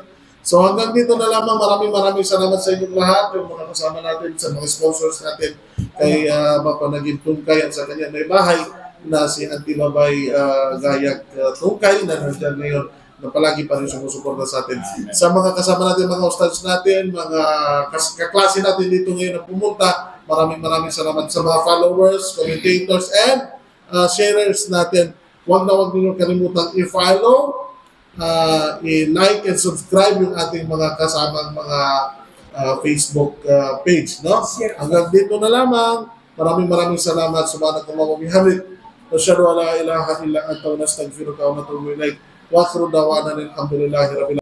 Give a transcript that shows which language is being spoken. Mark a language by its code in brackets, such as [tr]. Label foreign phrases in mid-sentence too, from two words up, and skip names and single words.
[tl] So, hanggang dito na lamang. Maraming salamat sa inyong lahat, yung mga kasama natin, sa mga sponsors natin, kay Mapanagin Tungkay at sa kanya may bahay na si Auntie Mabay Gayak Tungkay na nandiyan ngayon na palagi pa rin sumusuporta sa atin. Sa mga kasama natin, mga ustads natin, mga kaklase natin dito ngayon na pumunta, maraming salamat sa mga followers, [en] commentators, and sharers [tl] natin. Huwag niyo kalimutang i-follow, [en] i-like and subscribe [tl] yung ating mga kasamang mga Facebook page, no? Hanggang dito na lamang. Maraming salamat. [ar] سبحانك اللهم وبحمدك. أشهد أن لا إله إلا أنت ونستغفرك ونتوب إليك. وآخر دعوانا الحمد لله رب العالمين.